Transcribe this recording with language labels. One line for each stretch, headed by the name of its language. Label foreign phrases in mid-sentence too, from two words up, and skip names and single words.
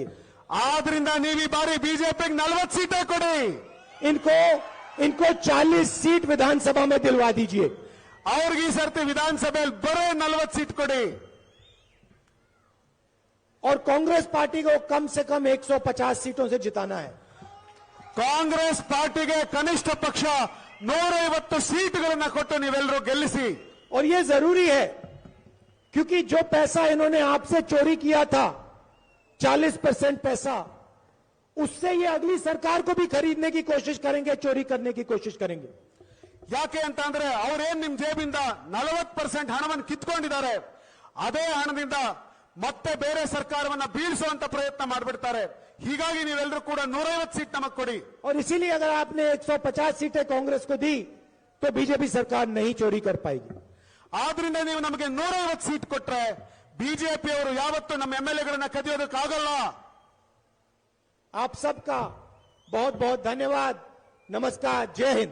Kannada: ಆದ್ರಿಂದ ನೀವು ಈ ಬಾರಿ ಬಿಜೆಪಿಗೆ 40 ಸೀಟೇ ಕೊಡಿ,
Hindi: इनको 40 सीट विधानसभा में दिलवा दीजिए।
Kannada: ಅವ್ರಿಗೆ ಈ ಸರ್ತಿ ವಿಧಾನಸಭೆಯಲ್ಲಿ ಬರೋ 40 ಸೀಟ್ ಕೊಡಿ।
Hindi: और कांग्रेस पार्टी को कम से कम 150 सीटों से जिताना है।
Kannada: ಕಾಂಗ್ರೆಸ್ ಪಾರ್ಟಿಗೆ ಕನಿಷ್ಠ ಪಕ್ಷ 150 ಸೀಟ್ಗಳನ್ನ ಕೊಟ್ಟು ನೀವೆಲ್ಲರೂ ಗೆಲ್ಲಿಸಿ।
Hindi: और ये जरूरी है, क्योंकि जो पैसा इन्होंने आपसे चोरी किया था, 40% पैसा, उससे ये अगली सरकार को भी खरीदने की कोशिश करेंगे, चोरी करने की कोशिश करेंगे।
Kannada: ಯಾಕೆ ಅಂತ ಅಂದ್ರೆ ಅವರೇನ್ ನಿಮ್ ಜೇಬಿಂದ 40% ಹಣವನ್ನು ಕಿತ್ಕೊಂಡಿದ್ದಾರೆ, ಅದೇ ಹಣದಿಂದ ಮತ್ತೆ ಬೇರೆ ಸರ್ಕಾರವನ್ನ ಬೀಳಿಸುವಂತ ಪ್ರಯತ್ನ ಮಾಡಿಬಿಡ್ತಾರೆ। ಹೀಗಾಗಿ ನೀವೆಲ್ಲರೂ ಕೂಡ 150 ಸೀಟ್ ನಮಗೆ ಕೊಡಿ।
Hindi: और इसीलिए अगर आपने 150 सीटें कांग्रेस को दी तो बीजेपी सरकार नहीं चोरी कर पाएगी।
Kannada: ಆದ್ರಿಂದ ನೀವು ನಮಗೆ 150 ಸೀಟ್ ಕೊಟ್ರೆ ಬಿಜೆಪಿ ಅವರು ಯಾವತ್ತೂ ನಮ್ಮ ಎಂಎಲ್ಎಗಳನ್ನ ಕದಿಯೋದಕ್ಕಾಗಲ್ಲ।
Hindi: आप सबका बहुत बहुत धन्यवाद, नमस्कार, जय हिंद।